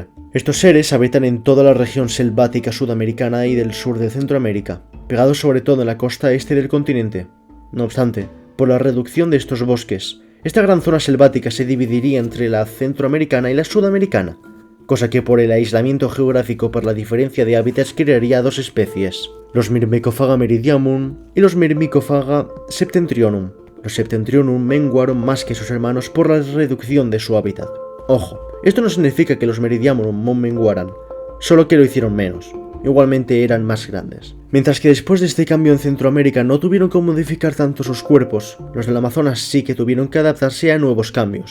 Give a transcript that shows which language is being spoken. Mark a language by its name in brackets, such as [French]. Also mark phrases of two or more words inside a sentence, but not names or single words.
[Spanish] Estos seres habitan en toda la región selvática sudamericana y del sur de Centroamérica, pegados sobre todo en la costa este del continente. No obstante, por la reducción de estos bosques, esta gran zona selvática se dividiría entre la centroamericana y la sudamericana, cosa que por el aislamiento geográfico por la diferencia de hábitats crearía dos especies, los Myrmecofaga meridianum y los Myrmecofaga septentrionum. Los septentrionum menguaron más que sus hermanos por la reducción de su hábitat. Ojo, esto no significa que los meridianum no menguaran, solo que lo hicieron menos. Igualmente eran más grandes. Mientras que después de este cambio en Centroamérica no tuvieron que modificar tanto sus cuerpos, los del Amazonas sí que tuvieron que adaptarse a nuevos cambios.